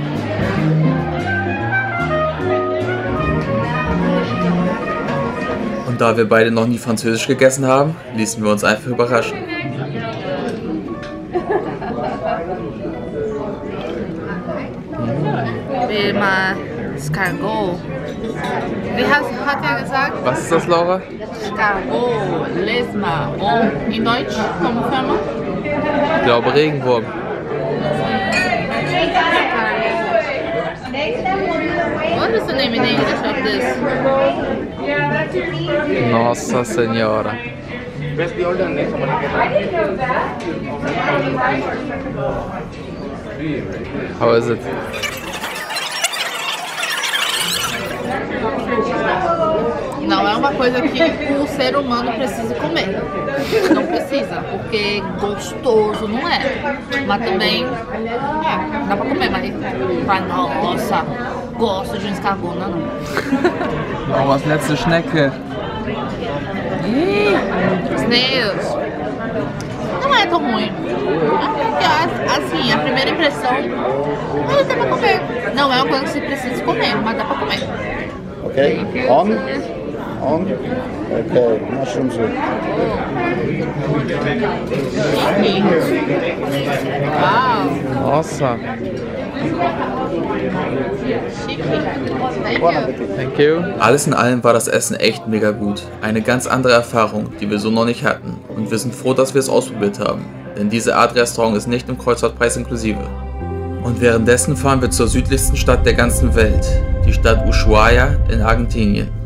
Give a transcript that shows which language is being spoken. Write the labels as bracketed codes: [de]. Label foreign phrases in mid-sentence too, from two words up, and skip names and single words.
[de] Und da wir beide noch nie Französisch gegessen haben, ließen wir uns einfach überraschen. [fr] Wilma Escargot. [de] Wie hat er gesagt? Was ist das, Laura? Escargot, Lesma. Und in Deutsch, [pt] como chama? [de] Ich glaube Regenwurm. [en] What is the name in English of this? [pt] Nossa Senhora. [en] How is it? [pt] Não é uma coisa que o ser humano precisa comer. Não precisa, porque gostoso não é. Mas também dá pra comer, mas nossa, gosto de um escargot, não. [de] Oh, was letzte Schnecke. [en] Snails. [pt] Não é tão ruim. Assim, a primeira impressão, dá pra comer. Não é uma coisa que você precisa comer, mas dá pra comer. [en] Okay, on. Okay, mushroom soup. Wow. [pt] Nossa. Chique. [en] Thank you. [de] Alles in allem war das Essen echt mega gut. Eine ganz andere Erfahrung, die wir so noch nicht hatten. Und wir sind froh, dass wir es ausprobiert haben. Denn diese Art Restaurant ist nicht im Kreuzfahrtpreis inklusive. Und währenddessen fahren wir zur südlichsten Stadt der ganzen Welt, die Stadt Ushuaia in Argentinien.